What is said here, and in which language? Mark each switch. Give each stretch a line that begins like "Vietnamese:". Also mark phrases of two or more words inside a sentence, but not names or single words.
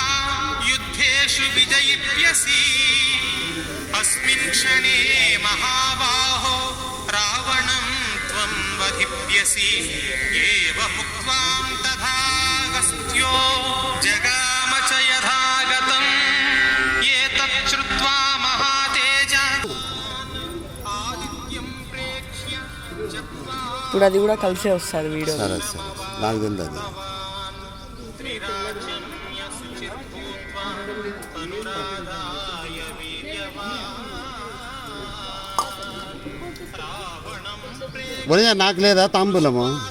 Sanskrit: युद्धेषु विजयिष्यसि अस्मिन् क्षणे महाबाहो रावणं त्वं वधिष्यसि एवमुक्त्वां तथागस्त्यो जगाम च यथागतम् एतच्छ्रुत्वा महातेजा आदित्यं प्रेक्ष्य
Telugu: ఇప్పుడు అది కూడా కలిసే వస్తుంది వీడియో. సరే సరే నాకు తెలియదు అది నాకు లేదా తాంబూలము